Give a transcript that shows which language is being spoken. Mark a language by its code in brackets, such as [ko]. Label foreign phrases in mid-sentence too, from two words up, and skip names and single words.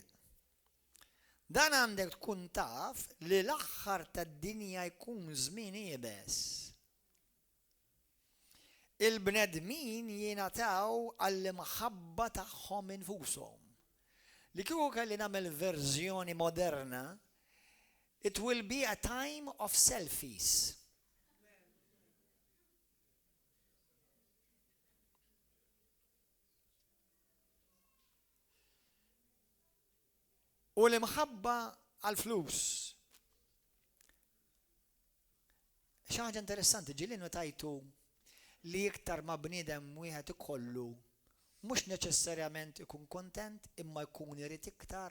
[mt] Dan għandek tkun taf li l-aħħar tad-dinja jkun żmien iebes. Il-bnedmin jingħataw għall-imħabba tagħhom infushom. Li kieku kelli nagħmel verżjoni moderna, [en] it will be a time of selfies. [mt] U l-imħabba għal-flus. Xi ħaġa interessanti, ġieli notajtu li iktar ma bniedem wieħed ikollu mhux neċessarjament ikun kontent imma jkun irid iktar.